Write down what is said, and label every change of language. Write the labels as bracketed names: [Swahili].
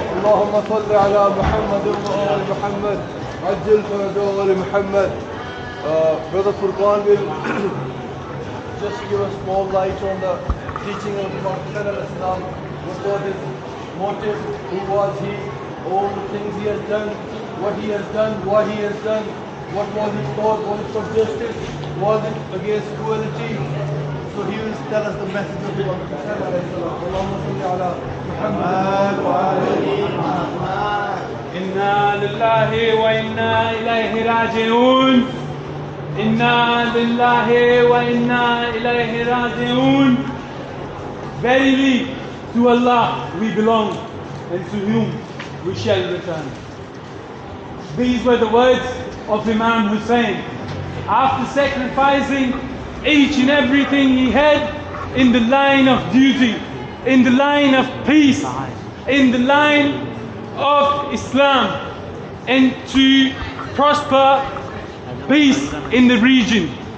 [Arabic] اللهم صل على محمد وآل محمد عجل فرجه آل محمد. [English] Brother Furqan will just give a small light on the teaching of Imam Hussain al-Islam. What was his motive? Who was he? All the things he has done, what he has done, why he has done, what was his thought, was it for justice, was it against cruelty? So he will tell us the message of Imam Hussain al-Islam. [Arabic] Allahumma salli ala Muhammad wa alihi Muhammad. إنا لله وإنا إليه راجعون إنا لله وإنا إليه راجعون. [English] Verily to Allah we belong and to whom we shall return. These were the words of Imam Hussein after sacrificing each and everything he had in the line of duty, in the line of peace, in the line of Islam, and to prosper peace in the region.